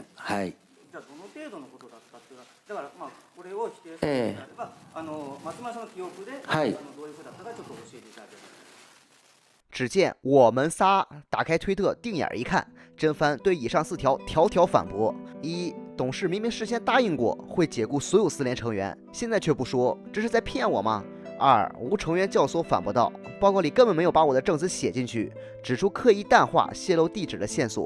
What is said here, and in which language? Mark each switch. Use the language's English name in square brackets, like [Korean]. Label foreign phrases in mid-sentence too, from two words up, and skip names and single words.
[Japanese] はい。じゃあどの程度のことだったっていうだからこれを否定するのであれば、松村さんの記憶で、どういうふうだったかちょっと教えていただけますか。 [Chinese] 只见我们仨打开推特定眼一看，真帆对以上4条条条反驳：一、董事明明事先答应过会解雇所有私联成员，现在却不说，这是在骗我吗？二、无成员教唆反驳道，报告里根本没有把我的证词写进去，指出刻意淡化泄露地址的线索。